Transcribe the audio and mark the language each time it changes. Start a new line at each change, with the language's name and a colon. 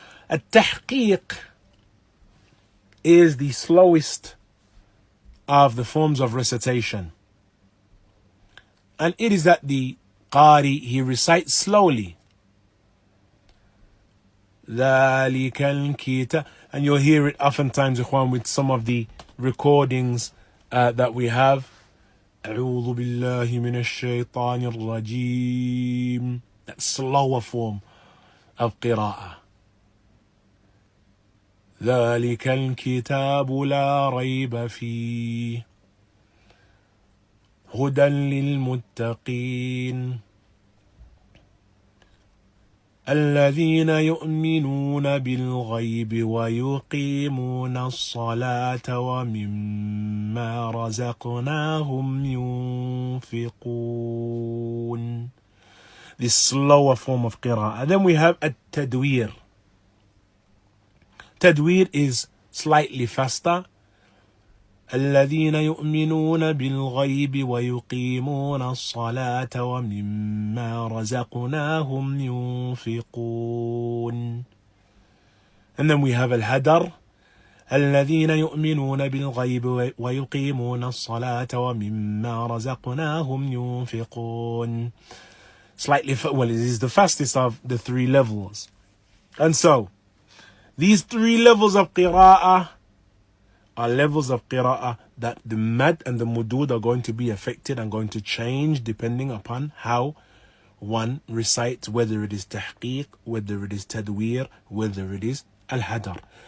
English: At-tahqiq is the slowest of the forms of recitation. And it is that the qari, he recites slowly.
Arabic: ذَلِكَ الْكِتَابُ.
English: And you'll hear it oftentimes, ikhwan, with some of the recordings that we have.
Arabic: أعوذ بالله من الشيطان الرجيم.
English: That slower form of qira'ah.
Arabic: ذلك الكتاب لا ريب فيه هدى للمتقين الذين يؤمنون بالغيب ويقيمون الصلاة ومما رزقناهم ينفقون.
English: This slower form of qira'ah. And then we have at-tadwir. Tadwir is slightly faster.
Arabic: الذين يؤمنون بالغيب ويقيمون الصلاة ومما رزقناهم ينفقون.
English: And then we have al-hadar.
Arabic: الذين يؤمنون بالغيب ويقيمون الصلاة ومما رزقناهم ينفقون.
English: Slightly, well, it is the fastest of the 3 levels. And so, these 3 levels of qira'ah are levels of qira'ah that the mad and the mudud are going to be affected and going to change depending upon how one recites, whether it is tahqiq, whether it is tadwir, whether it is al-hadar.